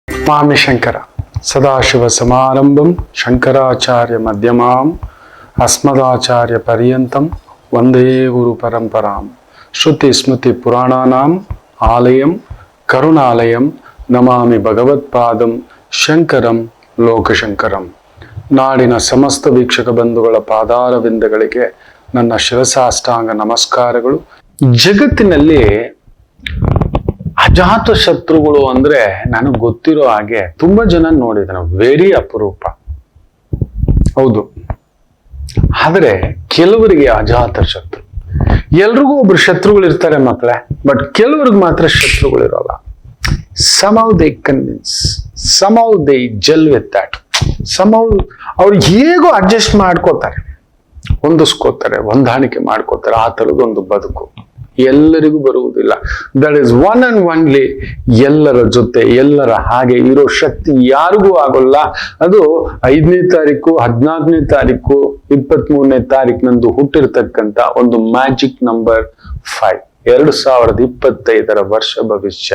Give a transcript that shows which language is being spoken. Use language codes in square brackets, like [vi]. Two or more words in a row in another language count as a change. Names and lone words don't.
[sa] ನಮಾಮಿ ಶಂಕರ ಸದಾಶಿವ ಸಮಾರಂಭಂ ಶಂಕರಾಚಾರ್ಯ ಮಧ್ಯಮಾಂ ಅಸ್ಮದಾಚಾರ್ಯ ಪರ್ಯಂತಂ ವಂದೇ ಗುರು ಪರಂಪರಾಂ ಶ್ರುತಿ ಸ್ಮೃತಿ ಪುರಾಣಾನಾಂ ಆಲಯಂ ಕರುಣಾಲಯಂ ನಮಾಮಿ ಭಗವತ್ಪಾದಂ ಶಂಕರಂ ಲೋಕಶಂಕರಂ. [kn] ನಾಡಿನ ಸಮಸ್ತ ವೀಕ್ಷಕ ಬಂಧುಗಳ ಪಾದಾರವಿಂದಗಳಿಗೆ ನನ್ನ ಶಿರಸಾಷ್ಟಾಂಗ ನಮಸ್ಕಾರಗಳು. ಜಗತ್ತಿನಲ್ಲಿ ಅಜಾತ ಶತ್ರುಗಳು ಅಂದ್ರೆ ನನಗೆ ಗೊತ್ತಿರೋ ಹಾಗೆ ತುಂಬಾ ಜನ ನೋಡಿದಾನೆ, ವೆರಿ ಅಪರೂಪ. ಹೌದು, ಆದ್ರೆ ಕೆಲವರಿಗೆ ಅಜಾತ ಶತ್ರು, ಎಲ್ರಿಗೂ ಒಬ್ರು ಶತ್ರುಗಳು ಇರ್ತಾರೆ ಮಕ್ಕಳೇ, ಬಟ್ ಕೆಲವ್ರಿಗೆ ಮಾತ್ರ ಶತ್ರುಗಳು ಇರೋಲ್ಲ. [en] somehow they convince, somehow they gel with that, somehow [kn] ಅವ್ರು ಹೇಗೋ ಅಡ್ಜಸ್ಟ್ ಮಾಡ್ಕೋತಾರೆ, ಹೊಂದಿಸ್ಕೋತಾರೆ, ಹೊಂದಾಣಿಕೆ ಮಾಡ್ಕೋತಾರೆ. ಆ ತರದೊಂದು ಬದುಕು ಎಲ್ಲರಿಗೂ ಬರುವುದಿಲ್ಲ. [en] that is one and only [kn] ಎಲ್ಲರ ಜೊತೆ ಎಲ್ಲರ ಹಾಗೆ ಇರೋ ಶಕ್ತಿ ಯಾರಿಗೂ ಆಗೋಲ್ಲ. ಅದು 5ನೇ ತಾರೀಕು, 14ನೇ ತಾರೀಕು, 23ನೇ ತಾರೀಕಿನಂದು ಹುಟ್ಟಿರ್ತಕ್ಕಂಥ ಒಂದು [en] magic number [kn] 5, 2025ರ ವರ್ಷ ಭವಿಷ್ಯ.